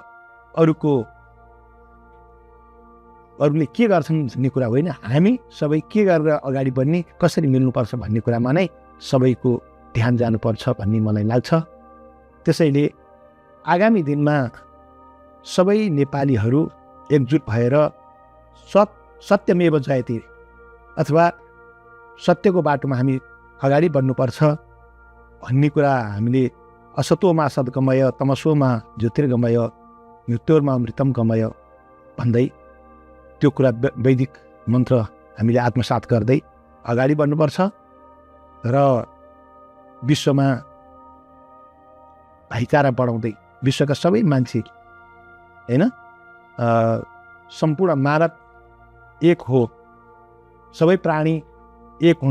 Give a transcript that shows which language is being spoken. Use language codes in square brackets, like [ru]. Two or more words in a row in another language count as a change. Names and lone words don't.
[ne] अरूले के गर्छन् भन्ने कुरा होइन, हामी सबै के गरेर अगाडि बढ्ने, कसरी मिल्नुपर्छ भन्ने कुरामा नै सबैको ध्यान जानुपर्छ भन्ने मलाई लाग्छ। त्यसैले आगामी दिनमा सबै नेपालीहरू एकजुट भएर [sa] सत्यमेव जयते [ne] अथवा सत्यको बाटोमा हामी अगाडि बढ्नुपर्छ भन्ने कुरा हामीले [sa] असतोमा सद्गमय तमसोमा ज्योतिर्गमय मृत्योर्मा अमृतम गमय [ne] भन्दै त्यो कुरा वैदिक मन्त्र हामीले आत्मसात गर्दै अगाडि बढ्नुपर्छ र विश्वमा भाइचारा बढाउँदै विश्वका सबै मान्छे होइन सम्पूर्ण मानव एक हो, सबै प्राणी एक हुन्।